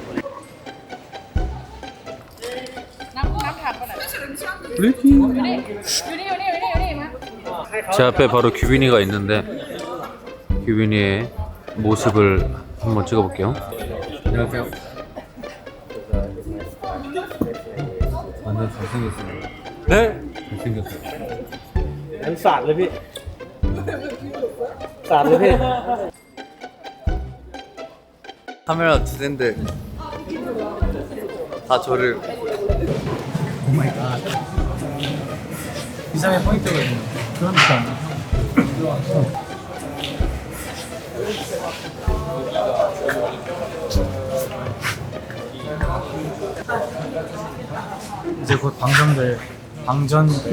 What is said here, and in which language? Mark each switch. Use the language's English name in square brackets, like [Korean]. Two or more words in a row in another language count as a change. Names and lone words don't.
[Korean] 제 앞에 바로 규빈이가 있는데 규빈이의 모습을 한번 찍어볼게요. 안녕하세요. 완전 잘생겼어요. 네? 잘생겼어요. [Thai] สาดเลยพี่สาดเลยพี่ [Korean] 카메라 두 대인데 다 저를 이상의 포인트가 있는 그런 듯한 이제 곧 방전